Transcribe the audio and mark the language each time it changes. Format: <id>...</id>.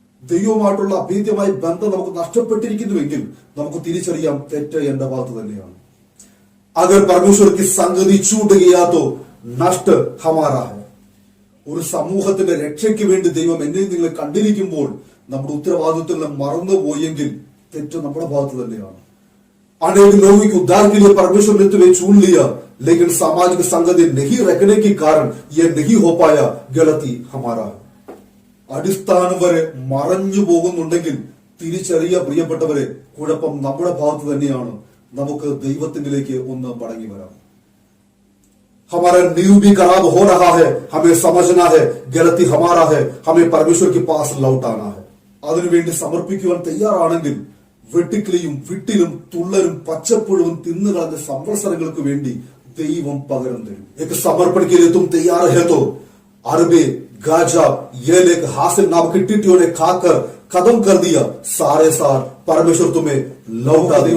<ml>ദൈവവുമായിട്ടുള്ള അഭേദ്യമായ ബന്ധം നമുക്ക് നഷ്ടപ്പെട്ടിരിക്കുന്നുവെങ്കിൽ നമുക്ക് തിരിച്ചറിയാം, തെറ്റ് എന്റെ ഭാഗത്ത് തന്നെയാണ്.</ml> <hi>अगर परमेश्वर की संगति छूट गया तो नष्ट हमारा है.</hi> <ml>ഒരു സമൂഹത്തിന്റെ രക്ഷയ്ക്ക് വേണ്ടി ദൈവം എന്നെ നിങ്ങൾ കണ്ടിരിക്കുമ്പോൾ നമ്മുടെ ഉത്തരവാദിത്വത്തിൽ മറന്നുപോയെങ്കിൽ തെറ്റ് നമ്മുടെ ഭാഗത്ത് തന്നെയാണ്.</ml> <hi>अनेक लोगों के उद्धार के लिए परमेश्वर ने तुम्हें चुन लिया, लेकिन सामाजिक संगति नहीं रखने के कारण यह नहीं हो पाया, गलती हमारा है.</hi> <ml>അടിസ്ഥാനം വരെ മറഞ്ഞു പോകുന്നുണ്ടെങ്കിൽ തിരിച്ചറിയ പ്രിയപ്പെട്ടവരെ, കുഴപ്പം നമ്മുടെ ഭാഗത്ത് തന്നെയാണ്. നമുക്ക് ദൈവത്തിലേക്ക് ഒന്ന് മടങ്ങി വരാം.</ml> <hi>हमारा नींव भी खराब हो रहा है, हमें समझना है गलती हमारा है, हमें परमेश्वर के पास लौटाना है.</hi> <ml>അതിനുവേണ്ടി സമർപ്പിക്കുവാൻ തയ്യാറാണെങ്കിൽ വെട്ടുക്കിളിയും വിട്ടിലും തുള്ളലും പച്ചപ്പുഴുവും തിന്നുകളഞ്ഞ സംവത്സരങ്ങൾക്ക് വേണ്ടി ദൈവം പകരം തരും.</ml> <hi>एक समर्पण के लिए तुम तैयार है तो अरबे गाजा ये लेक हासिल नाम की टिड्डियों ने खाकर खत्म कर दिया, सारे सार परमेश्वर तुम्हें लौटा दे.</hi>